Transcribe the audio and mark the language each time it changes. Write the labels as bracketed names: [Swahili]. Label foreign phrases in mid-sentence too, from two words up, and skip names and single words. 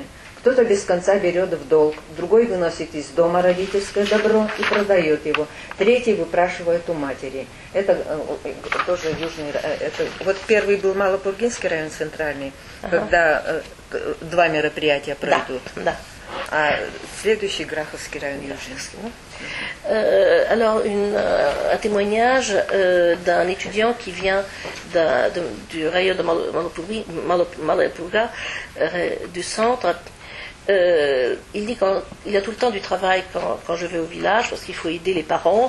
[Russian] Кто-то без конца берет в долг, другой выносит из дома родительское добро и продает его. Третий выпрашивает у матери. Это тоже южный. Вот первый был Малопургинский район центральный, когда 2 мероприятия пройдут. Да. А следующий Граховский район южный. [French] Alors, un témoignage d'un étudiant qui vient du rayon de Malapurga, du centre. Il dit qu'il a tout le temps du travail quand je vais au village, parce qu'il faut aider les parents.